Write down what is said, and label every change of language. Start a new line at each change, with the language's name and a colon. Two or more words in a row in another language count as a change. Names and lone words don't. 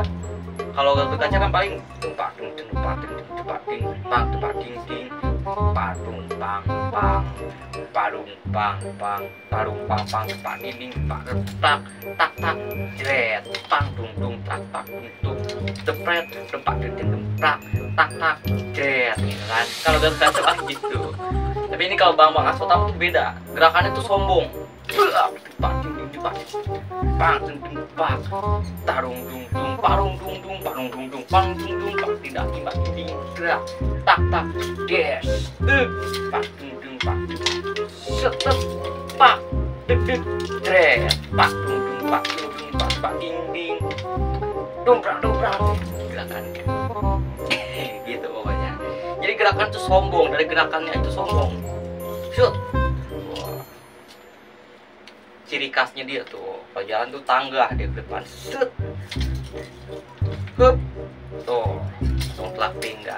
Indonesian: Kalau Gatot Kaca kan paling tempat ding tak tak tak jret pang dung dung tak tak dung depret tempat ding tak tak tak jret gitu kan. Kalau Gatot Kaca kan gitu. Tapi ini kalau Bang Aswatama tuh beda. Gerakannya tuh sombong. Tarung dung dung parung dung dung parung dung dung pang dung dung pak tidak timbak ting gerak tak tak des pak dung dung pak setep pak deg deg pak dung dung pak ding ding domprang gerakan gitu pokoknya. Jadi gerakan tuh sombong, dari gerakannya itu sombong. Shoot. Ciri khasnya dia tuh kalau jalan tuh tangga di depan, set, hup, tuh, langsung telak pinggang.